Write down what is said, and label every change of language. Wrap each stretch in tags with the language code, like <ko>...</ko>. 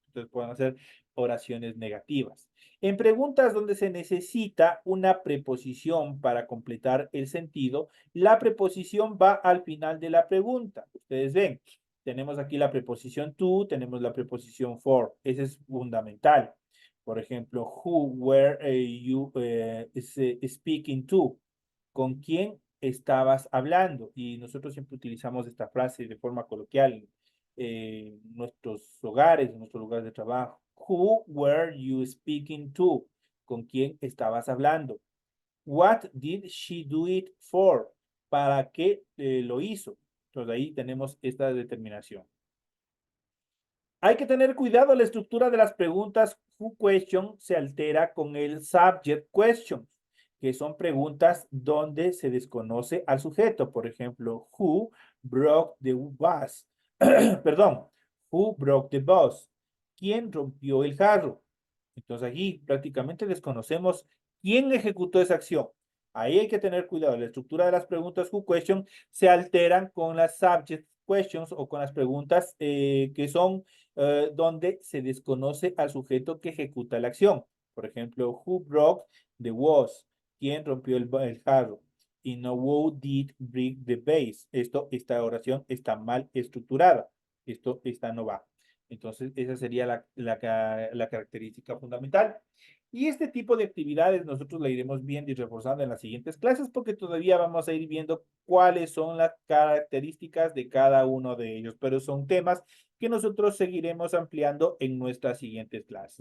<es>Entonces pueden hacer oraciones negativas. En preguntas donde se necesita una preposición para completar el sentido, la preposición va al final de la pregunta. Ustedes ven, tenemos aquí la preposición to, tenemos la preposición for. Ese es fundamental. Por ejemplo,</es> <en>who were you speaking to?</en> <es>¿Con quién estabas hablando? Y nosotros siempre utilizamos esta frase de forma coloquial en nuestros hogares, en nuestros lugares de trabajo.</es> <en>Who were you speaking to?</en> <es>¿Con quién estabas hablando?</es> <en>What did she do it for?</en> <es>¿Para qué lo hizo? Entonces ahí tenemos esta determinación. Hay que tener cuidado, la estructura de las preguntas who question se altera con el subject questions, que son preguntas donde se desconoce al sujeto. Por ejemplo,</es> <en>who broke the bus?</en> <es>Perdón,</es> <en>who broke the bus?</en> <es>¿Quién rompió el jarro? Entonces aquí prácticamente desconocemos quién ejecutó esa acción. Ahí hay que tener cuidado. La estructura de las preguntas who question se alteran con las subject questions o con las preguntas que son donde se desconoce al sujeto que ejecuta la acción. Por ejemplo,</es> <en>who broke the vase?</en> <es>¿Quién rompió el jarro? Y no</es> <en>who did break the vase.</en> <es>Esta oración está mal estructurada. Esta no va. Entonces, esa sería la característica fundamental. Y este tipo de actividades nosotros la iremos viendo y reforzando en las siguientes clases porque todavía vamos a ir viendo cuáles son las características de cada uno de ellos, pero son temas que nosotros seguiremos ampliando en nuestras siguientes clases.</es>